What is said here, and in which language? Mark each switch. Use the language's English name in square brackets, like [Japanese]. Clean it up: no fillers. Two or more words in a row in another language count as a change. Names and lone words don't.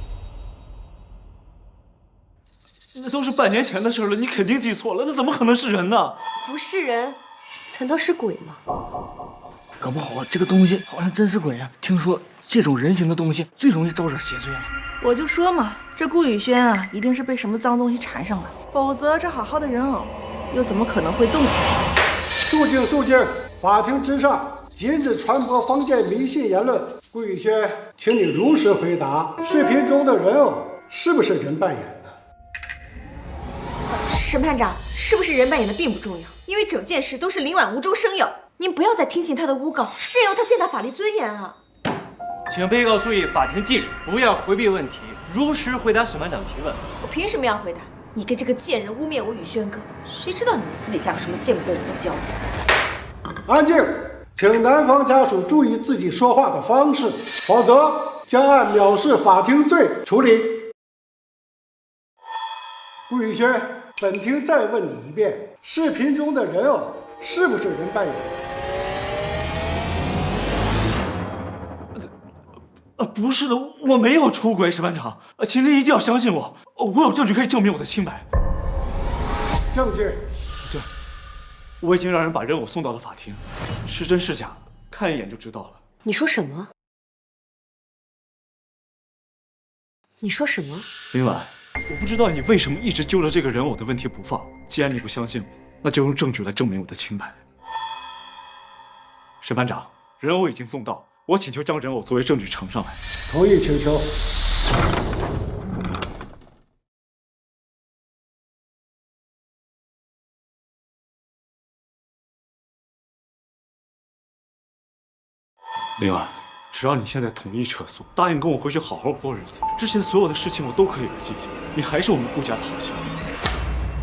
[Chinese] 那都是半年前的事了，你肯定記錯了，那怎麼可能是人呢？不是人，難道是鬼嗎？搞不好這個東西好像真是鬼啊！聽說這種人形的東西最容易招惹邪祟了。我就說嘛，這顧宇軒啊，一定是被什麼髒東西纏上了，否則這好好的人偶又怎麼可能會動？肅靜，肅靜！法庭之上。禁止傳播坊間迷信言論。顧宇軒，請你如實回答，視頻中的人偶是不是人扮演的？審判長，是不是人扮演的並不重要，因為整件事都是林婉無中生有。您不要再聽信他的誣告，任由他踐踏法律尊嚴啊！請被告注意法庭紀律，不要迴避問題，如實回答審判長提問。我憑什麼要回答？你跟這個賤人污蔑我宇軒哥，誰知道你們私底下有什麼見不得人的交流？安靜！請男方家屬注意自己說話的方式，否則將按藐視法庭罪處理。顧宇軒，本庭再問你一遍，視頻中的人偶是不是人扮演的？不是的，我沒有出軌，審判長，請您一定要相信我，我有證據可以證明我的清白。證據？對，我已經讓人把人偶送到了法庭。是真是假，看一眼就知道了。你說什麼？你說什麼？林婉，我不知道你為什麼一直揪着這個人偶的問題不放。既然你不相信我，那就用證據來證明我的清白。審判長，人偶已經送到，我請求將人偶作為證據呈上來。同意請求。林婉，只要你現在同意撤訴，答應跟我回去好好過日子，之前所有的事情我都可以不計較，你還是我們顧家的好媳婦。